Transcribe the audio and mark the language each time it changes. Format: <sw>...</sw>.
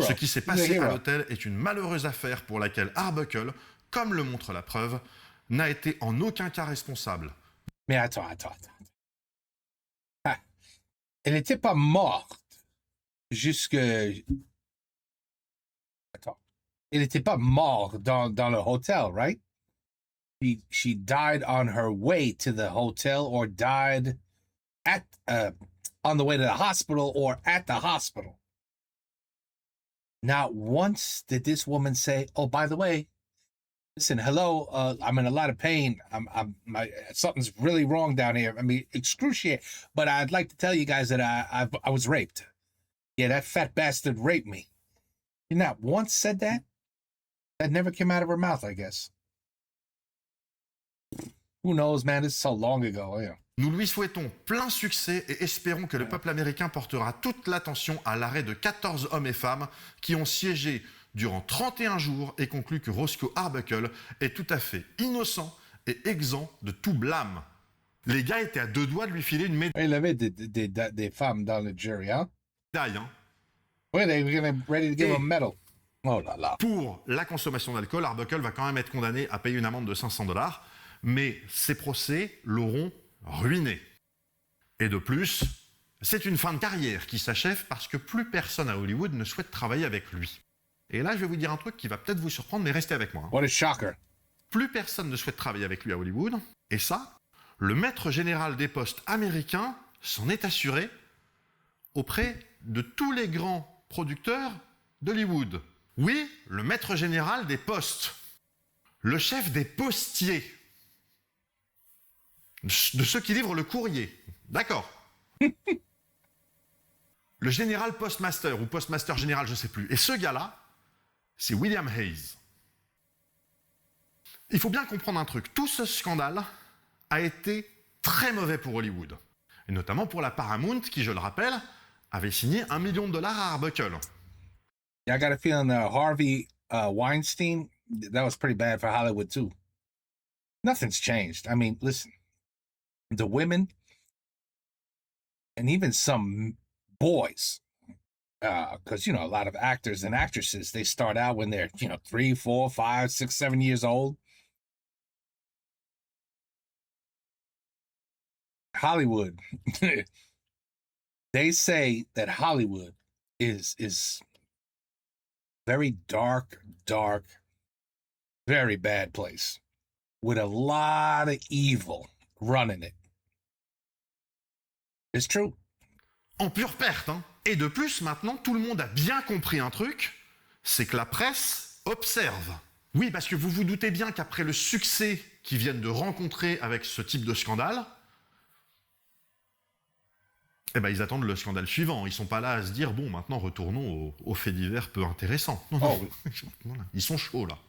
<fr>Ce qui s'est passé à l'hôtel est une malheureuse affaire pour laquelle Arbuckle, comme le montre la preuve, n'a été en aucun cas responsable. Mais attends. Ah. Elle n'était pas morte jusque... Attends. Elle n'était pas morte dans le hôtel, right?</fr> <en>She died on her way to the hotel or died at on the way to the hospital or at the hospital. Not once did this woman say, "Oh, by the way, listen, hello, I'm in a lot of pain. Something's really wrong down here. I mean, excruciating. But I'd like to tell you guys that I was raped. Yeah, that fat bastard raped me." You not once said that? That never came out of her mouth, I guess. Who knows, man? This is so long ago. Yeah.</en> <fr>Nous lui souhaitons plein succès et espérons que le peuple américain portera toute l'attention à l'arrêt de 14 hommes et femmes qui ont siégé durant 31 jours et conclu que Roscoe Arbuckle est tout à fait innocent et exempt de tout blâme. Les gars étaient à 2 doigts de lui filer une médaille. Il avait des femmes dans le jury, hein? Hein.</fr> <en>Ouais, they were ready to give him a medal.</en> <fr>Oh là là. Pour la consommation d'alcool, Arbuckle va quand même être condamné à payer une amende de $500, mais ses procès l'auront ruiné. Et de plus, c'est une fin de carrière qui s'achève parce que plus personne à Hollywood ne souhaite travailler avec lui. Et là, je vais vous dire un truc qui va peut-être vous surprendre, mais restez avec moi.</fr> <en>What a shocker.</en> <fr>Plus personne ne souhaite travailler avec lui à Hollywood, et ça, le maître général des postes américains s'en est assuré auprès de tous les grands producteurs d'Hollywood. Oui, le maître général des postes, le chef des postiers, de ceux qui livrent le courrier. D'accord. Le général postmaster ou postmaster général, je ne sais plus. Et ce gars-là, c'est William Hayes. Il faut bien comprendre un truc. Tout ce scandale a été très mauvais pour Hollywood. Et notamment pour la Paramount, qui, je le rappelle, avait signé $1 million à Arbuckle.</fr> <en>I got a feeling Harvey Weinstein, that was pretty bad for Hollywood too. Nothing's changed. I mean, listen, the women and even some boys, because, a lot of actors and actresses, they start out when they're, 3, 4, 5, 6, 7 years old. Hollywood, they say that Hollywood is very dark, very bad place with a lot of evil running it. It's true.</en> <fr>En pure perte, hein. Et de plus, maintenant, tout le monde a bien compris un truc, c'est que la presse observe. Oui, parce que vous vous doutez bien qu'après le succès qu'ils viennent de rencontrer avec ce type de scandale, eh ben, ils attendent le scandale suivant. Ils sont pas là à se dire, bon, maintenant, retournons aux faits divers peu intéressants. Non, non. Voilà. Ils sont chauds, là.</fr>